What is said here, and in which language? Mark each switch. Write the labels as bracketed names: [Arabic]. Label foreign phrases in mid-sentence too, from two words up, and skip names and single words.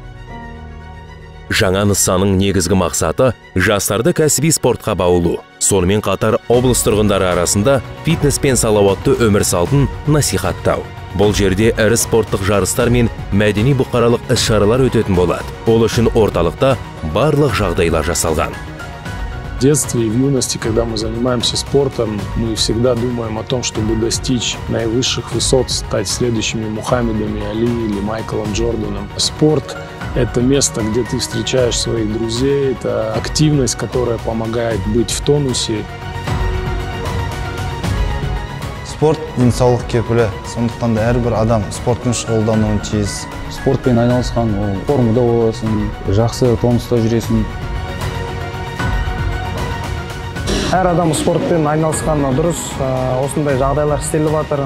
[Kazakh] Жаңа нысанның негізгі мақсаты жастарды кәсіби спортқа баулу. Сонымен қатар облыс тұрғындары арасында фитнес пен салауатты өмір салтын насихаттау. Бұл жерде ірі спорттық жарыстар мен мәдени бұқаралық іс-шаралар өтетін болады. Ол үшін орталықта барлық жағдайлар жасалған. [Russian] В детстве и в юности, когда мы занимаемся спортом, мы всегда думаем о том, чтобы достичь наивысших высот, стать следующими Мухаммедами Али или Майклом Джорданом. Спорт – это место, где ты встречаешь своих друзей, это активность, которая помогает быть в тонусе. [Kazakh] Спорт – денсаулық кепілі, сондықтан да әрбір адам спортпен шұғылдануы тиіс. Спортпен айналысқан, формада боласың, жақсы тонуста жүресің. Әр адам спортпен айналысқан дұрыс, осындай жағдайлар істеліп жатыр.